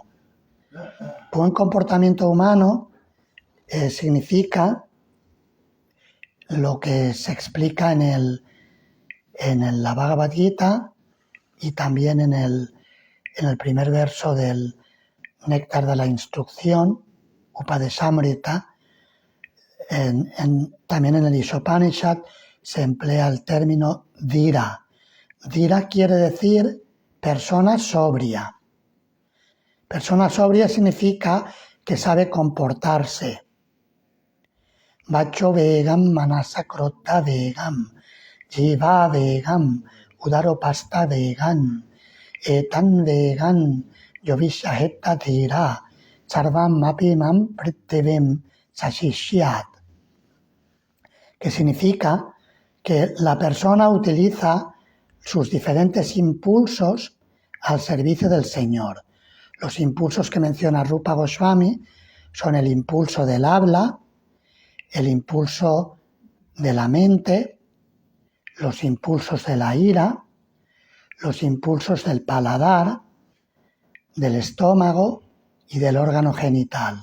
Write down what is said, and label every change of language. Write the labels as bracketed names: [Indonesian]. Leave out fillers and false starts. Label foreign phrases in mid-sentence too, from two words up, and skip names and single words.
[Spanish] Buen comportamiento humano significa lo que se explica en la Bhagavad Gita y también en el primer verso del Néctar de la Instrucción, Upadeshamrita. También en el Ishopanishad se emplea el término dhira. Dhira quiere decir persona sobria. Persona sobria significa que sabe comportarse. [Sanskrit] Vacho vegam, manasa krotta vegam, jiva vegam, udaropasta vegan, etan vegan, yovishahetta dhira, sarvam mapimam prittivim sashishyat. [Spanish] Que significa que la persona utiliza sus diferentes impulsos al servicio del Señor. Los impulsos que menciona Rupa Goswami son el impulso del habla, el impulso de la mente, los impulsos de la ira, los impulsos del paladar, del estómago y del órgano genital.